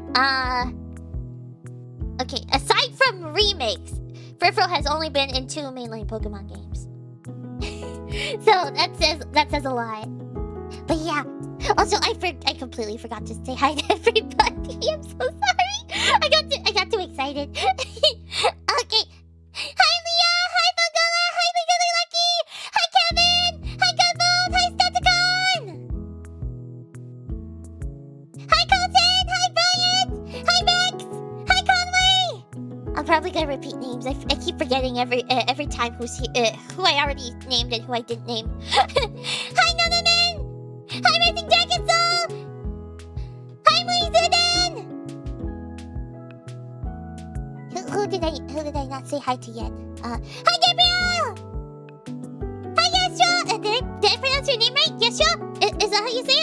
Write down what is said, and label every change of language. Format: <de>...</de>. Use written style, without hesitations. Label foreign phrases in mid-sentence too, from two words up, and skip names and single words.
<en>Okay, aside from remakes, Furfrou has only been in 2 mainline Pokemon games. So that says a lot. But yeah, also I completely forgot to say hi to everybody. I'm so sorry. I got too excited. Okay. Hi Leah, hi Bongola, hi Legally Lucky, hi Kevin, hi Godbold, hi Staticon, hi Colton, hi Bryant, hi Max, hi Conway. I'm probably gonna repeat names. I keep forgetting every time who I already named and who I didn't name. Hi Nonaman! Hi Racing Dragon Soul! Hi Moizuden! Who did I not say hi to yet? Hi Gabriel! Hi Yashua! Did I pronounce your name right? Yashua? Is that how you say it?</en>